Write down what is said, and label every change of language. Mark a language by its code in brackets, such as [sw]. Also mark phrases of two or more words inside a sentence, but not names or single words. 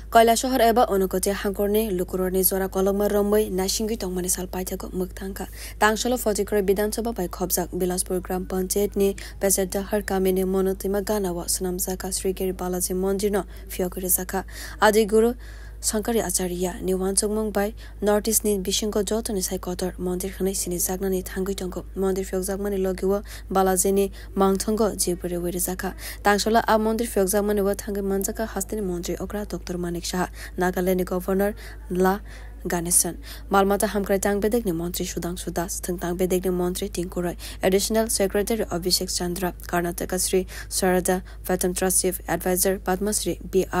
[trp] কৈলাসহর এবা অনুকতে হাঙ্করনি লুকুরনি জোড়া কলমা রম্বই নাসিঙ্গি টংমানি সাল পাইথাকো মুখথাঙ্কা তাংশালো ফজিক্রে বিধানসভা বাই খবজাক বিলাসপুর গ্রাম পঞ্চায়েত ni পেসেডা হর কামিনি মনোতিমা গানাওয়া সনামজাকা শ্রীগিরি বালাজি মন্দির ন ফিয়করি জাকা আদি গুরু Sankari Acharya ni wansongmong bai North East ni bisingko jotoni sai kotor mondir khanai sini jagnani thangui tongko mondir fyokjakmani logiwa balajini mangthongo jibure weri jaka tangsola a mondir fyokjakmani wa thangai manjaka hastini mantri okra Dr. Manik Shah Nagaland Governor La Ganesan Malmata Hamkrai Tangbedek ni Mantri Sudhanshu Das Tangbedek ni Mantri Tinkurai Additional Secretary Abhishek Chandra Karnataka Sri Sarada Fatam Trust Chief Advisor Padma Sri B.R.